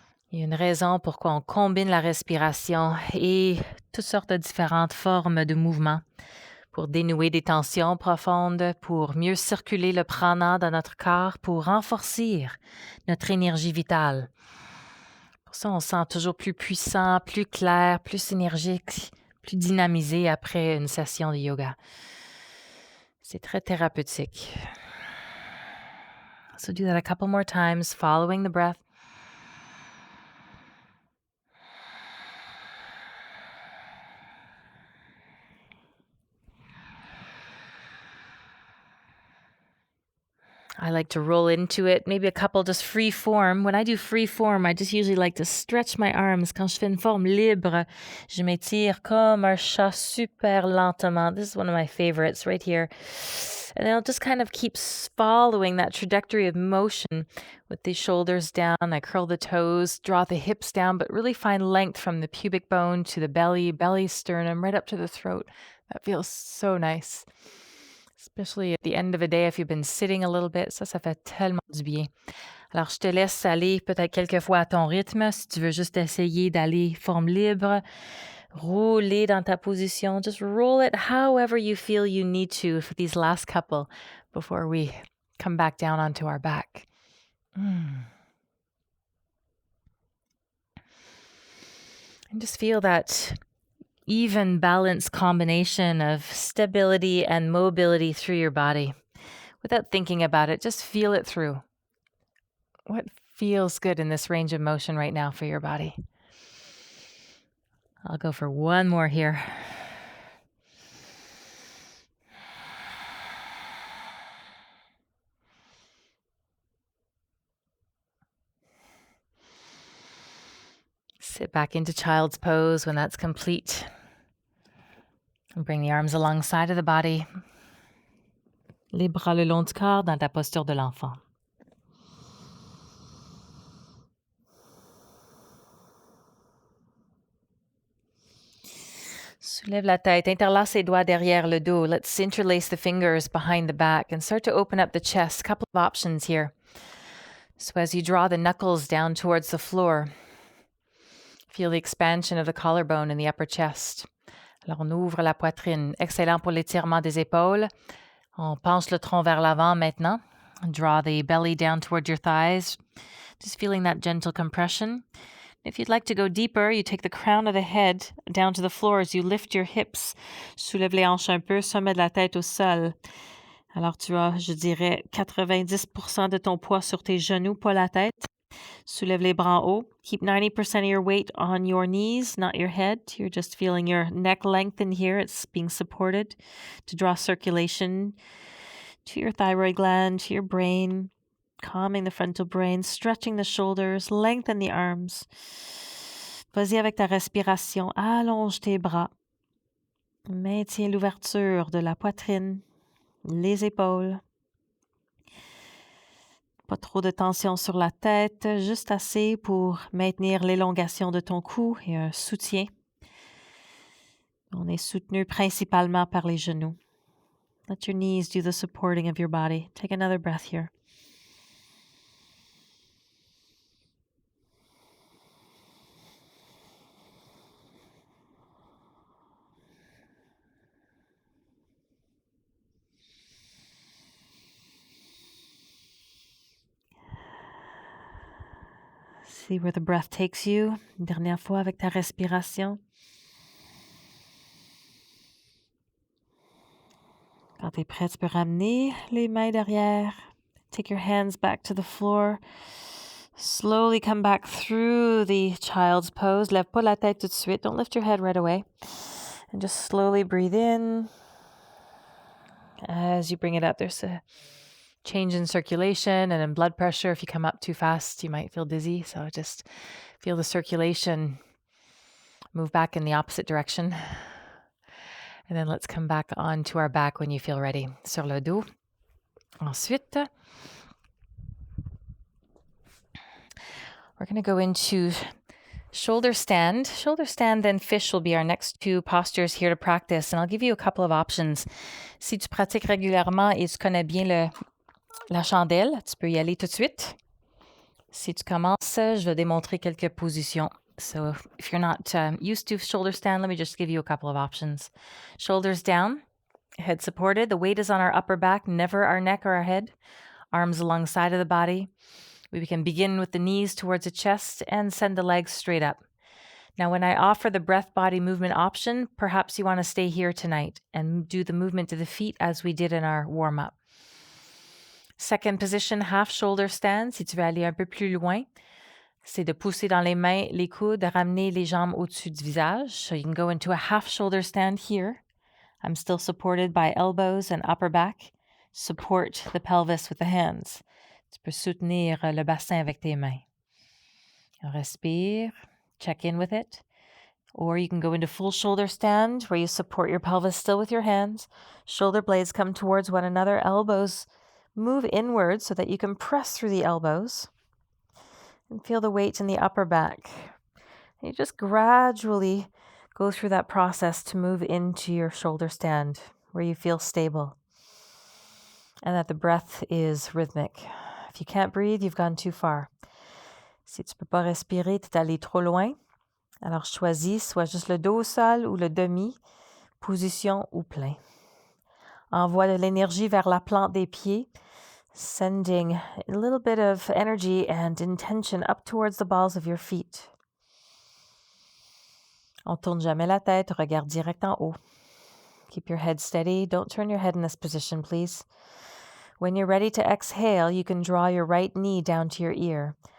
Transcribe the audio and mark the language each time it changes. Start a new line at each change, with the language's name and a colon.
French: Il y a une raison pourquoi on combine la respiration et toutes sortes de différentes formes de mouvements pour dénouer des tensions profondes, pour mieux circuler le prana dans notre corps, pour renforcer notre énergie vitale. Pour ça, on se sent toujours plus puissant, plus clair, plus énergique, plus dynamisé après une session de yoga. C'est très thérapeutique.
English: So do that a couple more times, following the breath. I like to roll into it, maybe a couple just free form. When I do free form, I just usually like to stretch my arms.
French: Quand je fais une forme libre, je m'étire comme un chat super lentement.
English: This is one of my favorites right here. And then I'll just kind of keep following that trajectory of motion with the shoulders down. I curl the toes, draw the hips down, but really find length from the pubic bone to the belly sternum, right up to the throat. That feels so nice. Especially at the end of a day, if you've been sitting a little bit,
French: ça fait tellement du bien. Alors, je te laisse aller peut-être quelques fois à ton rythme. Si tu veux juste essayer d'aller forme libre, rouler dans ta position.
English: Just roll it however you feel you need to for these last couple before we come back down onto our back. And just feel that even balanced combination of stability and mobility through your body. Without thinking about it, just feel it through. What feels good in this range of motion right now for your body? I'll go for one more here. Sit back into child's pose when that's complete. And bring the arms alongside of the body.
French: Les bras le long du corps dans ta posture de l'enfant. Soulève la tête, interlace les doigts derrière le dos.
English: Let's interlace the fingers behind the back and start to open up the chest. A couple of options here. So as you draw the knuckles down towards the floor, feel the expansion of the collarbone in the upper chest.
French: Alors on ouvre la poitrine. Excellent pour l'étirement des épaules. On penche le tronc vers l'avant maintenant.
English: Draw the belly down toward your thighs, just feeling that gentle compression. If you'd like to go deeper, you take the crown of the head down to the floor as you lift your hips.
French: Soulève les hanches un peu, sommet de la tête au sol. Alors tu as, je dirais, 90% de ton poids sur tes genoux, pas la tête. Soulève les bras en haut.
English: Keep 90% of your weight on your knees, not your head. You're just feeling your neck lengthen here. It's being supported to draw circulation to your thyroid gland, to your brain, calming the frontal brain, stretching the shoulders, lengthen the arms.
French: Vas-y avec ta respiration. Allonge tes bras. Maintiens l'ouverture de la poitrine, les épaules. Pas trop de tension sur la tête, juste assez pour maintenir l'élongation de ton cou et un soutien. On est soutenu principalement par les genoux.
English: Let your knees do the supporting of your body. Take another breath here. See where the breath takes you.
French: Une dernière fois avec ta respiration. Quand tu es prêt, tu peux ramener les mains derrière.
English: Take your hands back to the floor. Slowly come back through the child's pose.
French: Lève pas la tête tout de suite.
English: Don't lift your head right away. And just slowly breathe in. As you bring it up, there's a change in circulation and in blood pressure. If you come up too fast, you might feel dizzy. So just feel the circulation move back in the opposite direction. And then let's come back onto our back when you feel ready.
French: Sur le dos.
English: Ensuite, we're going to go into shoulder stand. Shoulder stand, then fish will be our next two postures here to practice. And I'll give you a couple of options.
French: Si tu pratiques régulièrement et tu connais bien la chandelle, tu peux y aller tout de suite. Si tu commences, je vais démontrer quelques positions.
English: So if you're not used to shoulder stand, let me just give you a couple of options. Shoulders down, head supported. The weight is on our upper back, never our neck or our head. Arms alongside of the body. We can begin with the knees towards the chest and send the legs straight up. Now, when I offer the breath body movement option, perhaps you want to stay here tonight and do the movement to the feet as we did in our warm-up. Second position, half shoulder stand.
French: Si tu veux aller un peu plus loin, c'est de pousser dans les mains, les coudes, de ramener les jambes au-dessus du visage.
English: So you can go into a half shoulder stand here. I'm still supported by elbows and upper back. Support the pelvis with the hands.
French: Tu peux soutenir le bassin avec tes mains. Respire.
English: Check in with it. Or you can go into full shoulder stand where you support your pelvis still with your hands. Shoulder blades come towards one another. Elbows move inward so that you can press through the elbows. And feel the weight in the upper back. And you just gradually go through that process to move into your shoulder stand where you feel stable. And that the breath is rhythmic. If you can't breathe, you've gone too far.
French: Si tu peux pas respirer, tu es allé trop loin. Alors choisis soit juste le dos au sol ou le demi, position ou plein. Envoie de l'énergie vers la plante des pieds,
English: sending a little bit of energy and intention up towards the balls of your feet.
French: On tourne jamais la tête, regarde direct en haut.
English: Keep your head steady. Don't turn your head in this position, please. When you're ready to exhale, you can draw your right knee down to your ear.